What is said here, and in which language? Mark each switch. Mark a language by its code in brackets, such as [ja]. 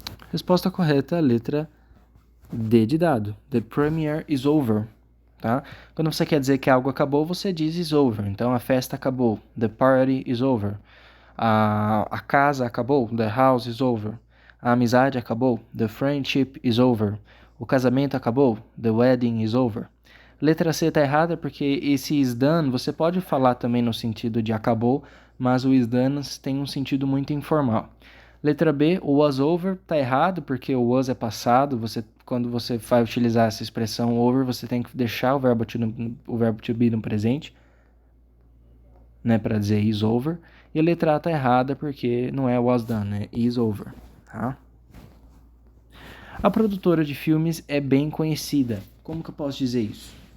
[pt] Resposta correta, letra D de dado. [en] The premiere is over. [pt] Tá? Quando você quer dizer que algo acabou, você diz [en] is over. [pt] Então a festa acabou. [en] The party is over. [pt] A casa acabou, [en] the house is over. [pt] A amizade acabou, [en] the friendship is over. [pt] O casamento acabou, [en] the wedding is over. [pt] Letra C está errada porque esse is done você pode falar também no sentido de acabou, mas o is done tem um sentido muito informal. Letra B, o was over está errado porque o was é passado. Quando você vai utilizar essa expressão over, você tem que deixar o verbo to be no presente, né, para dizer [en] is over. [pt] E a letra A está errada porque não é was done, é [en] is over. [pt] Tá? A produtora de filmes é bem conhecida. Como que eu posso dizer isso?